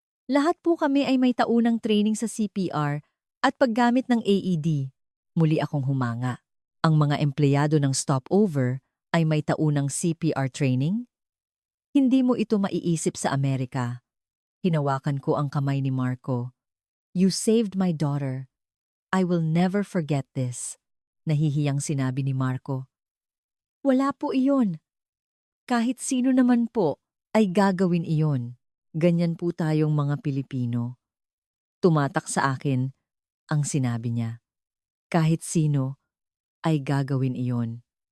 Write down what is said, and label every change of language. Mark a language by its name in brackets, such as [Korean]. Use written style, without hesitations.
[Filipino] Lahat po kami ay may taunang training sa CPR at paggamit ng AED." Muli akong humanga. Ang mga empleyado ng stopover ay may taunang CPR training? Hindi mo ito maiisip sa Amerika. Hinawakan ko ang kamay ni Marco. [English] "You saved my daughter. I will never forget this." [Filipino] Nahihiyang sinabi ni Marco. "Wala po iyon. Kahit sino naman po ay gagawin iyon. Ganyan po tayong mga Pilipino." Tumatak sa akin ang sinabi niya. Kahit sino ay gagawin iyon.